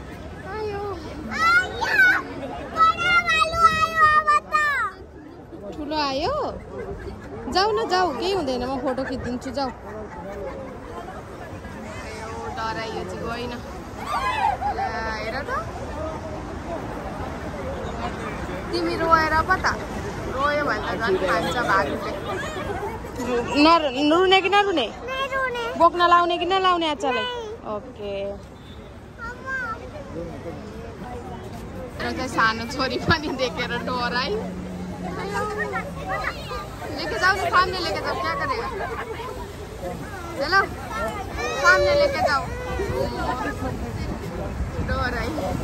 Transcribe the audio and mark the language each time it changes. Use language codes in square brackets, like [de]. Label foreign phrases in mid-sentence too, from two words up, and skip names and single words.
[ne] ठुलो आयो जाऊ न जाऊ केही हुँदैन म फोटो खिचिदिन्छु जाऊ डराइयो चाहिँ गएन हेर त तिमी रोएर पो त रोयो भने त झन् खान्छ भालुले रुने कि नरुने बोक्न लाउने कि नलाउने आचालाई ओके चाहिँ सानो छोरी पनि देखेर डराइ [hi] लेके जाओ ना सामने लेके जाओ क्या करेगा चलो सामने लेके जाओ [ne] डर आई